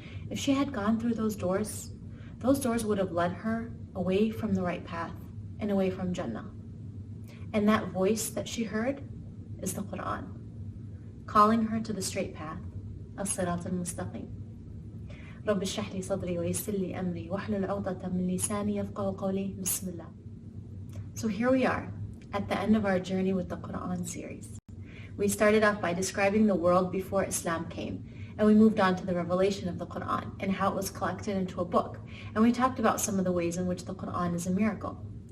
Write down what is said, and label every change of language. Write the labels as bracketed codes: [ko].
[en] If she had gone through those doors would have led her away from the right path and away from Jannah. And that voice that she heard is the Quran, calling her to the straight path, as-sirat al-mustaqim. [ar] رب اشرح لي صدري ويسر لي أمري واحلل عقدة من لساني يفقهوا قولي. بسم الله. [en] So here we are at the end of our journey with the Quran series. We started off by describing the world before Islam came, and we moved on to the revelation of the Quran and how it was collected into a book, and we talked about some of the ways in which the Quran is a miracle.